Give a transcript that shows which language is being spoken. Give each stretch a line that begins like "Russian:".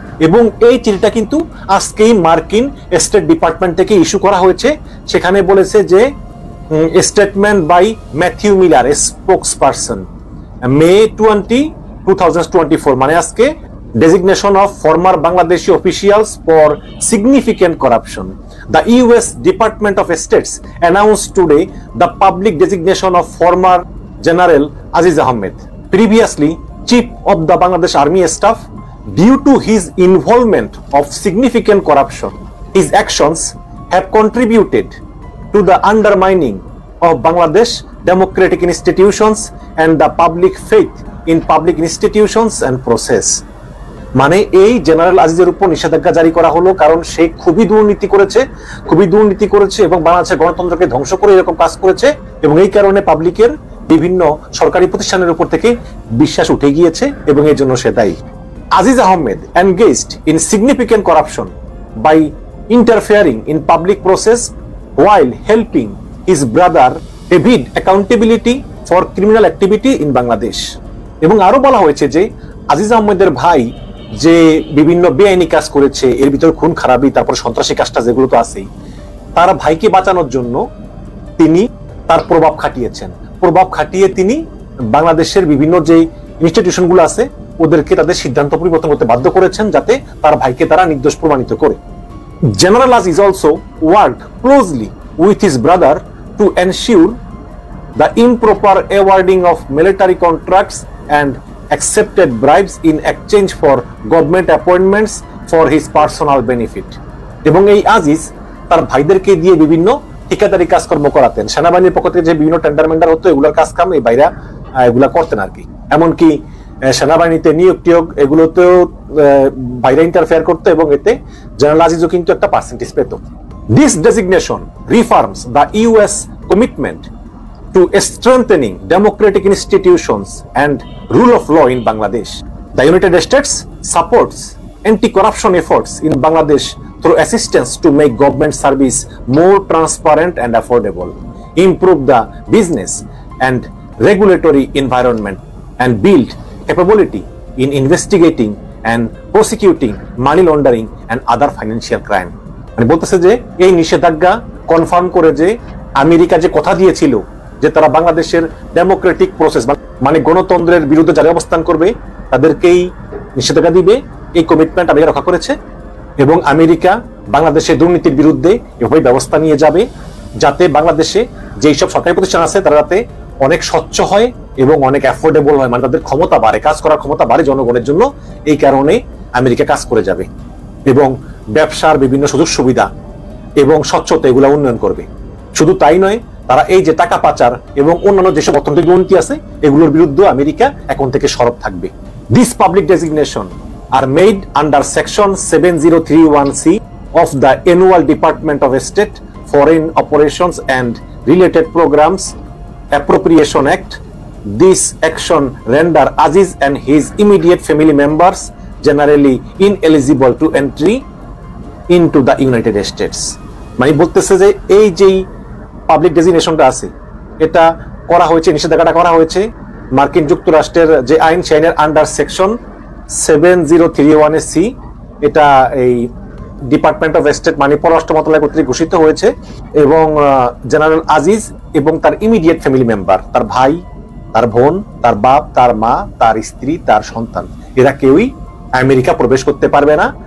Bangla: এবং এই চিঠিটা কিন্তু আজকেই মার্কিন স্টেট ডিপার্টমেন্ট থেকে ইস্যু করা হয়েছে। সেখানে বলেছে যে
English: Statement by Matthew Miller, spokesperson, May 20, 2024, মানে আজকে designation of former Bangladeshi officials for significant corruption. The US Department of States announced today the public designation of former General Aziz Ahmed, previously Chief of the Bangladesh Army Staff. Due to his involvement of significant corruption, his actions have contributed to the undermining of Bangladesh democratic institutions and the public faith in public institutions and process.
Bangla: মানে এই general আজিজের উপর নিষেধাজ্ঞা জারি করা হলো কারণ সে খুবই দুর্নীতি করেছে এবং বাংলাদেশের গণতন্ত্রকে ধ্বংস করে এরকম কাজ করেছে এবং এই কারণে পাবলিকের বিভিন্ন সরকারি প্রতিষ্ঠানের উপর থেকে বিশ্বাস উঠে গিয়েছে এবং এর জন্য সে দায়ী।
English: Aziz Ahmed engaged in significant corruption by interfering in public process while helping his brother evade accountability for criminal activity in Bangladesh.
Bangla: এবং আরো বলা হয়েছে যে আজিজ আহমেদের ভাই যে বিভিন্ন বেআইনি কাজ করেছে, এর ভিতরে খুন খারাপি, তারপর সন্ত্রাসী কাজটা যেগুলো তো আছেই, তার ভাইকে বাঁচানোর জন্য তিনি তার প্রভাব খাটিয়ে তিনি বাংলাদেশের বিভিন্ন যে ইনস্টিটিউশনগুলো আছে ওদেরকে তাদের সিদ্ধান্ত পরিবর্তন করতে বাধ্য করেছেন যাতে তার ভাইকে তারা নির্দোষ প্রমাণিত করে।
English: General Aziz also worked closely with his brother to ensure the improper awarding of military contracts and accepted bribes in exchange for government appointments for his personal benefit.
Bangla: এবং এই আজিজ তার ভাইদেরকে দিয়ে বিভিন্ন ঠিকাদারি কাজকর্ম করাতেন। সেনাবাহিনীর পক্ষ থেকে যে বিভিন্ন টেন্ডার মেন্ডার হতো এগুলোর কাজ কাম এই ভাইরা এগুলা করতেন আর কি। এমনকি সেনাবাহিনীতে নিয়োগ এগুলোতেও ভাইরা ইন্টারফেয়ার করতো এবং এতে জেনারেল আজিজও কিন্তু একটা পার্সেন্টেজ পেত।
English: This designation reaffirms the US commitment to strengthening democratic institutions and rule of law in Bangladesh. The United States supports anti-corruption efforts in Bangladesh through assistance to make government service more transparent and affordable, improve the business and regulatory environment, and build capability in investigating and prosecuting money laundering and other financial crime.
Bangla: মানে বলতেছে যে এই নিষেধাজ্ঞা confirm করে যে America যে কথা দিয়েছিল যে তারা বাংলাদেশের ডেমোক্রেটিক প্রসেস মানে গণতন্ত্রের বিরুদ্ধে যারা অবস্থান করবে তাদেরকেই নিষেধাজ্ঞা দিবে, এই কমিটমেন্ট আমেরিকা রক্ষা করেছে এবং আমেরিকা বাংলাদেশের দুর্নীতির বিরুদ্ধে এভাবে ব্যবস্থা নিয়ে যাবে যাতে বাংলাদেশে যেই সব সরকারি প্রতিষ্ঠান আছে তারা যাতে অনেক স্বচ্ছ হয় এবং অনেক অ্যাফোর্ডেবল হয়, মানে তাদের ক্ষমতা বাড়ে, কাজ করার ক্ষমতা বাড়ে জনগণের জন্য। এই কারণে আমেরিকা কাজ করে যাবে এবং ব্যবসার বিভিন্ন সুযোগ সুবিধা এবং স্বচ্ছতা এগুলো উন্নয়ন করবে। শুধু তাই নয়, তারা এই যে টাকা পাচার এবং অন্যান্য যেসব অর্থনৈতিক দুর্নীতি আছে এগুলোর বিরুদ্ধে আমেরিকা এখন থেকে সরব থাকবে।
English: This public designation are made under section 7031C of the Annual Department of State Foreign Operations and Related Programs Appropriation Act. This action render Aziz and his immediate family members generally ineligible to entry into the United States.
Bangla: মানে বলতেছে যে এই যেই public ডেজিগনেশনটা আছে এটা করা হয়েছে, নিষেধাজ্ঞাটা করা হয়েছে মার্কিন যুক্তরাষ্ট্রের যে আইন সেই আইনের আন্ডার সেকশন 7031 সি। এটা এই ডিপার্টমেন্ট অফ স্টেট মানে পররাষ্ট্র মন্ত্রণালয় কর্তৃক ঘোষিত হয়েছে এবং জেনারেল আজিজ এবং তার ইমিডিয়েট ফ্যামিলি মেম্বার, তার ভাই, তার বোন, তার বাপ, তার মা, তার স্ত্রী, তার সন্তান, এরা কেউই আমেরিকা প্রবেশ করতে পারবে না।